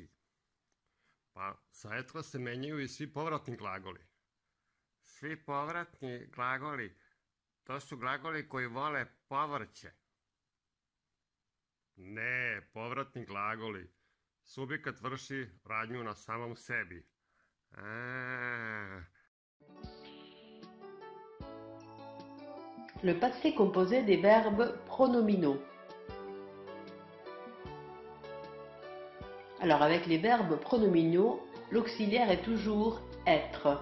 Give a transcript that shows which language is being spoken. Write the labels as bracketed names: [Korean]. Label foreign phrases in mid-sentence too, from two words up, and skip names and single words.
[Serbian] Pa sa etra se menjaju i svi povratni glagoli. Svi povratni glagoli, to su glagoli koji vole povrće. Ne, povratni glagoli. Subjekat vrši radnju na samom sebi. [French] Le passé composé des verbes pronominaux. Alors avec les verbes pronominaux, l'auxiliaire est toujours être.